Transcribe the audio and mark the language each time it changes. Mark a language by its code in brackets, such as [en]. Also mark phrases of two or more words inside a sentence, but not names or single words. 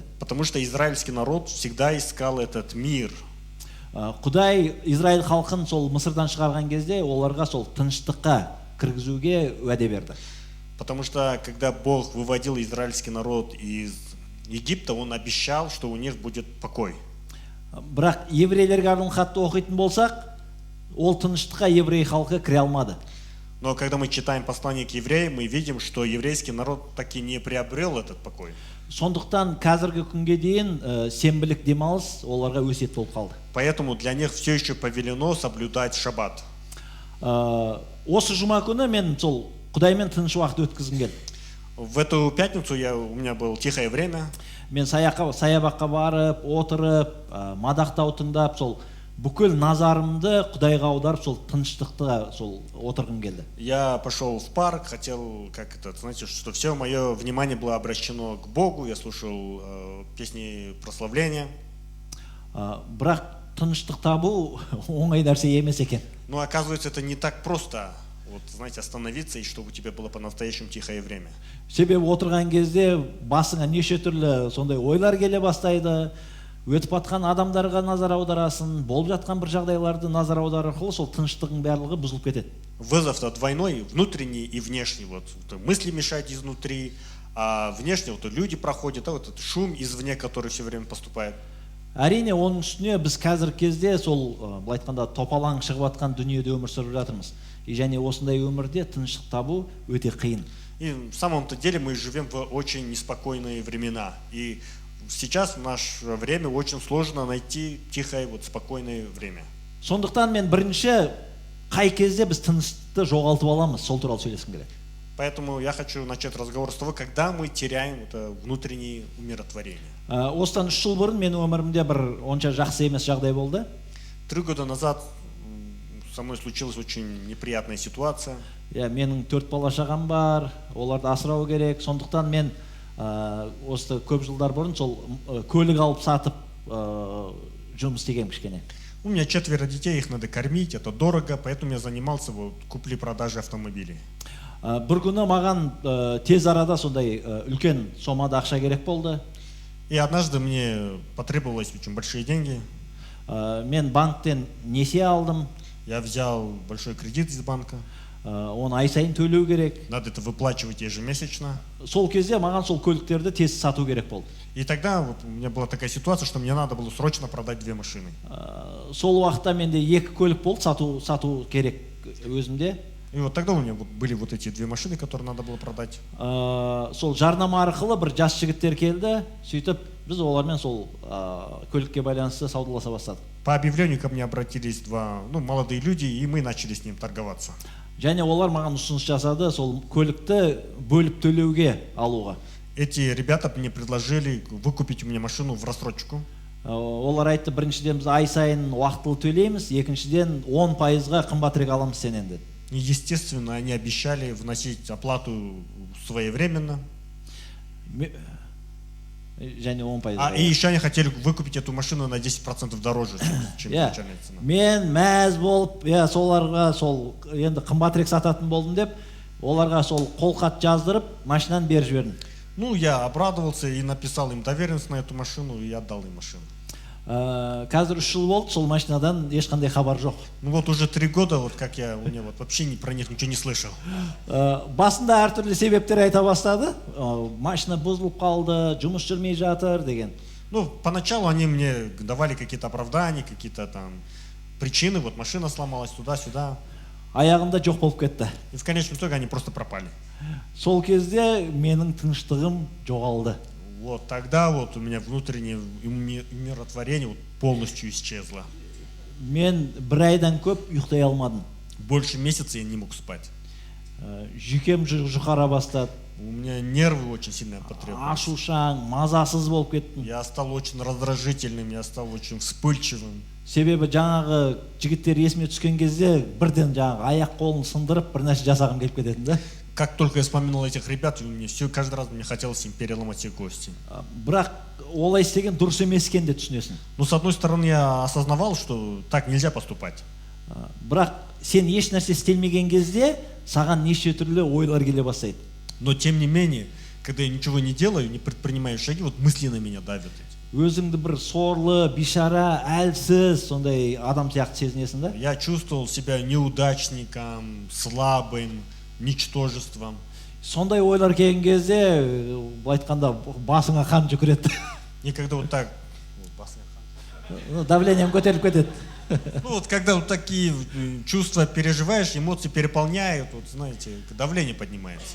[ru] Потому что израильский народ всегда искал этот мир. [kk] Құдай Израиль халқын сол Мысырдан шығарған кезде оларға сол тыныштыққа кіргізуге уәде берді. [ru] Потому что когда Бог выводил израильский народ из Египта, он обещал, что у них будет покой. [kk] Бірақ еврейлерге арналған хатты оқитын болсақ, ол тыныштыққа еврей халқы кіре алмады. [ru] Но когда мы читаем послание к евреям, мы видим, что еврейский народ таки не приобрел этот покой. [kk] Сондықтан қазіргі күнге дейін сенбілік демалыс оларға өсиет болып қалды. [ru] Поэтому для них все еще повелено соблюдать шаббат. [kk] Осы жұма күні мен сол Құдаймен тыныш уақыт өткізгім келді. [ru] В эту пятницу у меня было тихое время. [kk] Мен саябаққа барып, отырып, мадақтау тыңдап, сол бүкіл назарымды Құдайға аударып, сол тыныштықта сол отырғым келді. [ru] Я пошел в парк, хотел, знаете, что все мое внимание было обращено к Богу. Я слушал песни прославления. [kk] Бірақ тыныштық табу оңай нәрсе емес екен. [ru] Но оказывается, это не так просто. Знаете, остановиться и чтобы у тебя было по-настоящему тихое время. [kk] Себебі отырған кезде басыңа неше түрлі сондай ойлар келе бастайды. Өтіп атқан адамдарға назар аударасың, болып жатқан бір жағдайларды назар аудару арқылы сол тыныштығың барлығы бұзылып кетеді. [ru] Вызов-то двойной, внутренний и внешний. Мысли мешают изнутри, а внешне люди проходят, этот шум извне, который все время поступает. [kk] Әрине, оның үстіне біз қазір кезде сол былай айтқанда топалаң шығып атқан дүниеде өмір сүріп жатырмыз. И және осындай өмірде тыныштық табу өте қиын. [ru] И в самом-то деле мы живем в очень неспокойные времена. И сейчас в наше время очень сложно найти тихое, спокойное время. [kk] Сондықтан мен бірінші қай кезде біз тыныштықты жоғалтып аламыз, сол туралы сөйлескім келеді. [ru] Поэтому я хочу начать разговор с того, когда мы теряем это внутреннее умиротворение. [kk] Осыдан 3 жыл бұрын менің өмірімде бір онша жақсы емес жағдай болды. [ru] 3 года назад со мной случилась очень неприятная ситуация. [kk] Менің 4 бала шағам бар, оларды асырау керек. Сондықтан мен осы көп жылдар бұрын сол көлік алып сатып жұмыс істегенмін кішкене. [ru] У меня 4 детей, их надо кормить, это дорого, поэтому я занимался купли-продажей автомобилей. [kk] Бір күні маған тез арада сондай үлкен сомада ақша керек болды. [ru] И однажды мне потребовалось очень большие деньги. [kk] Мен банктен несие алдым. [ru] Я взял большой кредит из банка. [kk] Оны ай сайын төлеу керек. [ru] Надо это выплачивать ежемесячно. [kk] Сол кезде маған сол көліктерді тез сату керек болды. [ru] И тогда вот у меня была такая ситуация, что мне надо было срочно продать 2 машины. [kk] Сол уақытта менде 2 көлік болды, сату керек өзімде. [ru] И вот тогда у меня были вот эти 2 машины, которые надо было продать. [kk] Сол жарнама арқылы бір жас жігіттер келді, сөйтіп біз олармен сол көлікке байланысты саудаласа бастадық. [ru] По объявлению ко мне обратились 2 молодые люди, и мы начали с ним торговаться. [kk] Және олар маған ұсыныс жасады, сол көлікті бөліп төлеуге алуға. [ru] Эти ребята мне предложили выкупить у меня машину в рассрочку. [kk] Олар айтты, біріншіден біз ай сайын уақытылы төлейміз, екіншіден 10%-ға қымбатырақ аламыз сенен деді. [ru] И, естественно, они обещали вносить оплату своевременно. [kk] Және 10%. [ru] И еще они хотели выкупить эту машину на 10% дороже, чем начальная цена. [kk] Мен мәз болып, соларға сол енді қымбатырақ сататын болдым деп, оларға сол қолхат жаздырып, машинаны беріп жібердім. [ru] Ну, я обрадовался и написал им доверенность на эту машину и отдал им машину. [kk] Қазір 3 жыл болды, сол машинадан ешқандай хабар жоқ. [ru] Ну вот уже 3 года, вот как я у меня вот вообще про них ничего не слышал. [kk] Басында әртүрлі себептер айта бастады. Машина бұзылып қалды, жұмыс жүрмей жатыр деген. [ru] Ну, поначалу они мне давали какие-то оправдания, какие-то там причины, вот машина сломалась туда-сюда. [kk] Аяғында жоқ болып кетті. [ru] И в конечном итоге они просто пропали. [kk] Сол кезде менің тыныштығым жоғалды. [ru] Вот тогда вот у меня внутреннее умиротворение вот полностью исчезло. [kk] Мен бір айдан көп ұйықтай алмадым. [ru] Больше месяца я не мог спать. [kk] Жүйкем жұқара бастады. [ru] У меня нервы очень сильно потребовались. [kk] Ашушаң, мазасыз болып кеттім. [ru] Я стал очень раздражительным, я стал очень вспыльчивым. [kk] Себебі жаңағы жігіттер есіме түскен кезде бірден жаңағы аяқ қолын сындырып бір нәрсе жасағым келіп кететін да. [ru] Как только я вспоминал этих ребят, мне все каждый раз мне хотелось им переломать все кости. [kk] Бірақ олай істеген дұрыс емес екенін де түсінесің. [ru] Но с одной стороны я осознавал, что так нельзя поступать. [kk] Бірақ сен еш нәрсе істелмеген кезде саған неше түрлі ойлар келе бастайды. [ru] Но тем не менее, когда я ничего не делаю, не предпринимаю шаги, вот мысли на меня давят. [kk] Өзіңді бір сорлы, бишара, әлсіз, сондай адам сияқты сезінесің да? [ru] Я чувствовал себя неудачником, слабым, ничтожеством. [kk] Сондай ойлар келген кезде, былай айтқанда, басыңа қан жүгіреді. [ru] И когда вот так, [kk] давлением көтеріліп кетеді. [ru] ну вот когда вот такие чувства переживаешь, эмоции переполняют, вот знаете, давление поднимается.